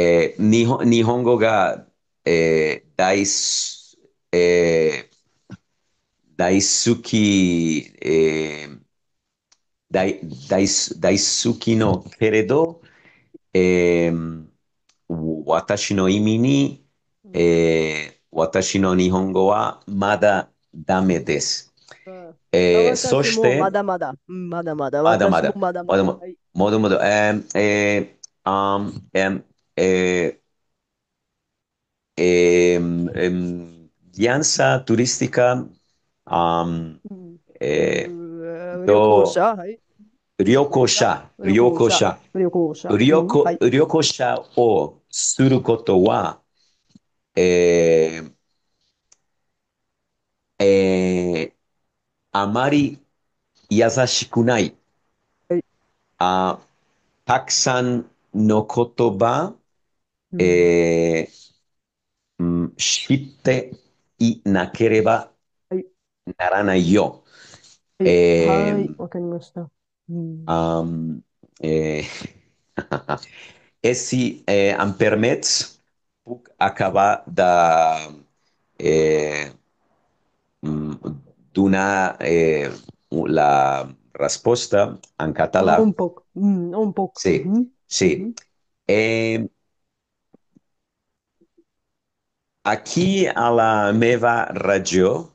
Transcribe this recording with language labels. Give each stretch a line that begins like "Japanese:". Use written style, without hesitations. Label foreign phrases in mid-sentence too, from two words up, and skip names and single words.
Japanese: 日本語が、えー大好き、大大大好きのけれど、えー私の意味に、うん。私の日本語はまだダメです。そ私もまして、だまだ、うん、まだまだ、私もまだまだ、まだまだ。まだまだ、はい。
Spanish: もどもど、guianza turística, um,
Japanese: うん。 eh, 旅行 do 者、はい。旅行者、旅行者、旅行者。うん、はい。旅行者をすることは、えーえーあまり優しくない。はい。あ、たくさんの言葉、うん。え知っていなければはい。ならないよ。はい。はい。 Eh, わかりました。うん。
Catalan: um, eh, e si em permets, puc acabar de eh, donar la resposta en català. Un poc. Un poc. Sí, sí. Mhm. Eh, aquí a la meva regió,